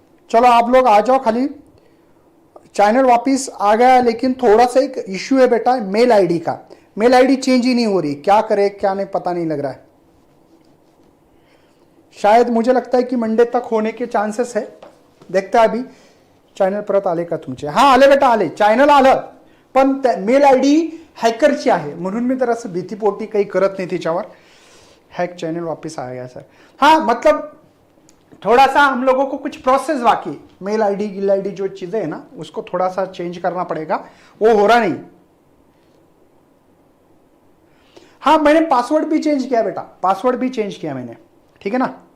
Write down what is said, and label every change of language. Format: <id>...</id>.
<hi>चलो आप लोग आ जाओ, खाली चैनल वापस आ गया है, लेकिन थोड़ा सा एक इश्यू है बेटा मेल आईडी का। मेल आईडी चेंज ही नहीं हो रही, क्या करे क्या नहीं पता नहीं लग रहा है। शायद मुझे लगता है की मंडे तक होणे के चान्सेस है, देखता अभी।</hi> <mr>चॅनल परत आले का तुमचे? हा आले बेटा आले, चॅनल आलं, पण मेल आयडी हॅकरची आहे म्हणून मी तर असं भीतीपोटी काही करत नाही त्याच्यावर।</mr> <hi>हैक चैनल वापस आ गया सर। हाँ मतलब थोड़ा सा हम लोगों को कुछ प्रोसेस बाकी, मेल आईडी गिल आईडी जो चीजें है ना उसको थोड़ा सा चेंज करना पड़ेगा, वो हो रहा नहीं। हाँ मैंने पासवर्ड भी चेंज किया बेटा, पासवर्ड भी चेंज किया मैंने, ठीक है ना।</hi>